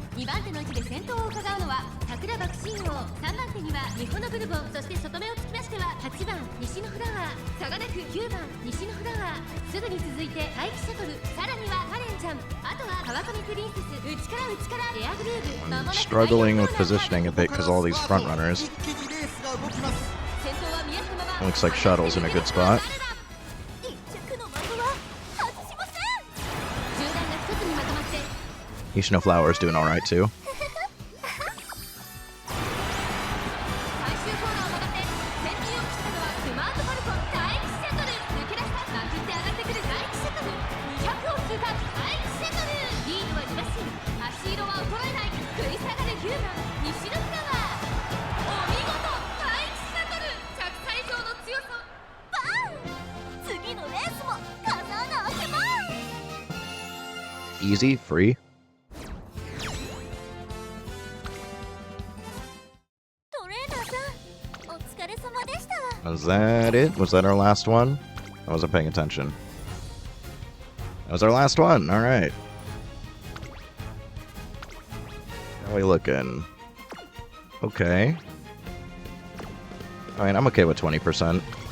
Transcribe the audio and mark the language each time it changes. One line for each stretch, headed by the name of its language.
Japanese: 2番手の位置で先頭を伺うのは桜爆心王、3番手には日本のブルボン、そして外目をつきましては8番西のフラワー、差がなく9番西のフラワー、すぐに続いて待機シャトル、さらにはカレンちゃん、あとは川上プリンセス、内から内からレアグルーブ。
English: I'm struggling with positioning a bit because all these front runners.
Japanese: 一気にレースが動きます。先頭は宮下ママ。
English: Looks like Shuttle's in a good spot.
Japanese: 一着の的は外しません。集団が一つにまとまって
English: Ishino Flower's doing alright too.
Japanese: 最終コーナーを曲がって先陣を切ったのはスマートファルコン、待機シャトル、抜け出したまくって上がってくる待機シャトル、200を通過待機シャトル、リードはじらし足色は衰えない、食い下がる9番西のフラワー、お見事待機シャトル、着差以上の強さ。バン。次のレースも飾らなきゃ。
English: Easy, free.
Japanese: トレーナーさん、お疲れ様でした。
English: Was that it? Was that our last one? I wasn't paying attention. That was our last one. All right. How are we looking? Okay. I mean, I'm okay with 20%.